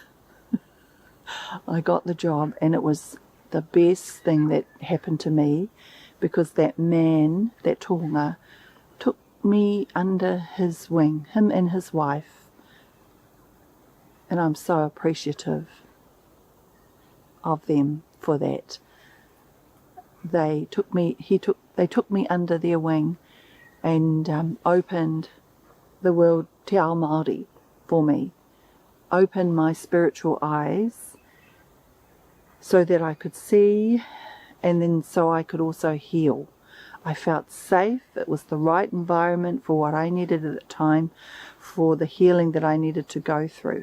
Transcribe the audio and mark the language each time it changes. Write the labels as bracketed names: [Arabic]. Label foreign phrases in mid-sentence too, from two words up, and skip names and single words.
[English] And it was the best thing that happened to me, because that man, that tohunga, took me under his wing, him and his wife, and I'm so appreciative of them for that. They took me under their wing and opened the world [Māori] te ao Māori [English] for me, opened my spiritual eyes so that I could see, and then so I could also heal. I felt safe. It was the right environment for what I needed at the time, for the healing that I needed to go through.